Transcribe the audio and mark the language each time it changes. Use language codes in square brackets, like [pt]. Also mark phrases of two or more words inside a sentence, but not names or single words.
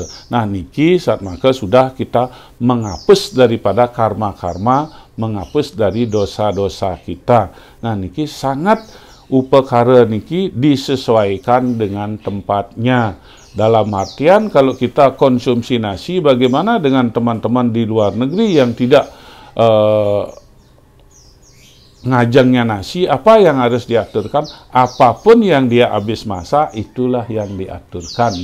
[id] Nah, niki saat maka sudah kita menghapus daripada karma-karma, menghapus dari dosa-dosa kita. Nah, niki sangat upakara niki disesuaikan dengan tempatnya. Dalam artian kalau kita konsumsi nasi, bagaimana dengan teman-teman di luar negeri yang tidak ngajangnya nasi, apa yang harus diaturkan? Apapun yang dia habis masak, itulah yang diaturkan.